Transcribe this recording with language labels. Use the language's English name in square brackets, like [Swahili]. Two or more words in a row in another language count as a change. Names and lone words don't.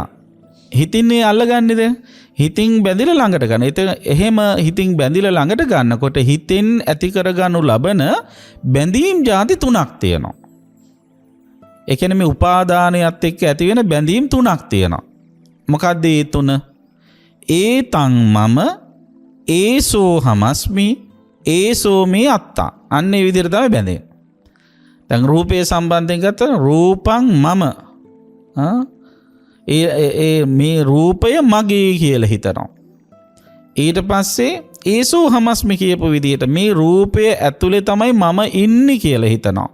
[Sinhala] හිතින්නේ අල්ලගන්නේද? හිතින් බැඳිලා ළඟට ගන්න. එහෙම හිතින් බැඳිලා ළඟට ගන්නකොට හිතෙන් ඇති කරගනු ලබන බැඳීම් ಜಾති තුනක් තියෙනවා. ඒ කියන්නේ මේ උපාදානයත් එක්ක ඇති වෙන බැඳීම් තුනක් තියෙනවා. මොකක්ද ඒ තුන? [Pali] ඒතං මම ඒසෝ හමස්මි ඒසෝ මේ අත්තා. [Sinhala] අන්න ඒ විදිහට තමයි බැඳෙන්නේ. දැන් රූපේ සම්බන්ධයෙන් ගත්තා රූපං මම මේ රූපය මගේ කියලා හිතනවා. ඊට පස්සේ [Pali] ඒසෝ හමස්මි [Sinhala] කියපු විදිහට මේ රූපය ඇතුලේ තමයි මම ඉන්නේ කියලා හිතනවා.